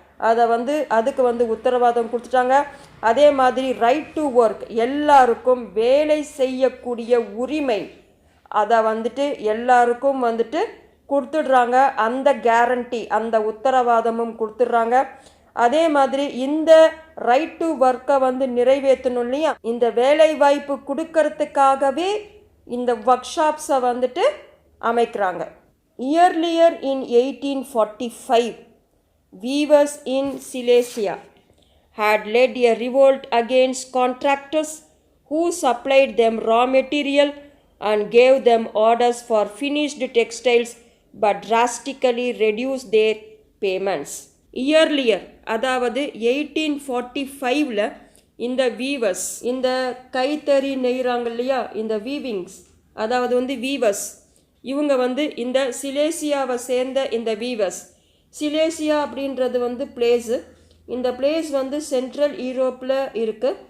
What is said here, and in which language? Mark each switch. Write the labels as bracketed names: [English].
[Tamil] அதை வந்து அதுக்கு வந்து உத்தரவாதம் கொடுத்துட்டாங்க. அதே மாதிரி ரைட் டு ஒர்க், எல்லாருக்கும் வேலை செய்யக்கூடிய உரிமை அதை வந்துட்டு எல்லாருக்கும் வந்துட்டு கொடுத்துடுறாங்க. அந்த கேரண்டி, அந்த உத்தரவாதமும் கொடுத்துட்றாங்க. அதே மாதிரி இந்த ரைட் டு ஒர்க்கை வந்து நிறைவேற்றணும் இல்லையா, இந்த வேலை வாய்ப்பு கொடுக்கறதுக்காகவே இந்த ஒர்க் ஷாப்ஸை வந்துட்டு அமைக்கிறாங்க. [English] Earlier in 1845 weavers in Silesia had led a revolt against contractors who supplied them raw material and gave them orders for finished textiles but drastically reduced their payments. [Tamil] Earlier அதாவது 1845ல் இந்த வீவர்ஸ், இந்த கைத்தறி நெய்கிறாங்க இல்லையா, இந்த weavings, அதாவது வந்து viewers, இவங்க வந்து இந்த சிலேசியாவை சேர்ந்த இந்த வீவர்ஸ். சிலேசியா அப்படின்றது வந்து பிளேஸு. இந்த பிளேஸ் வந்து சென்ட்ரல் யூரோப்பில் இருக்குது.